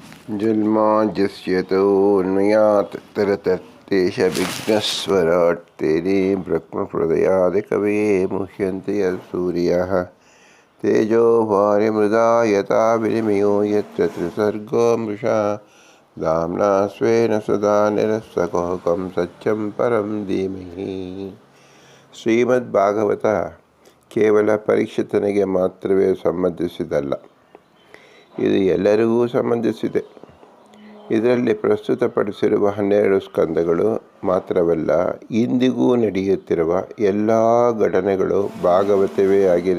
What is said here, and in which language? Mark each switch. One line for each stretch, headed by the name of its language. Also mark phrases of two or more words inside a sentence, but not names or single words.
Sanskrit: जन्माद्यस्यतोऽन्वयात् तरतस्तेषविघ्नस्वराट् तेने ब्रह्महृदयादिकवये मुह्यन्ति यत्सूर्यः तेजो वारिमृदा यथा विनिमयो यत्र त्रिसर्गो मृषा धाम्ना स्वेन सदा निरस्तकुहकं सत्यं परं धीमहि.
Kannada: ಶ್ರೀಮದ್ಭಾಗವತ ಕೇವಲ ಪರೀಕ್ಷಿತನಿಗೆ ಮಾತ್ರವೇ ಸಂಬಂಧಿಸಿದಲ್ಲ, ಇದು ಎಲ್ಲರಿಗೂ ಸಂಬಂಧಿಸಿದೆ. ಇದರಲ್ಲಿ ಪ್ರಸ್ತುತಪಡಿಸಿರುವ 12 ಸ್ಕಂದಗಳು ಮಾತ್ರವಲ್ಲ, ಇಂದಿಗೂ ನಡೆಯುತ್ತಿರುವ ಎಲ್ಲ ಘಟನೆಗಳು ಭಾಗವತವೇ ಆಗಿದೆ.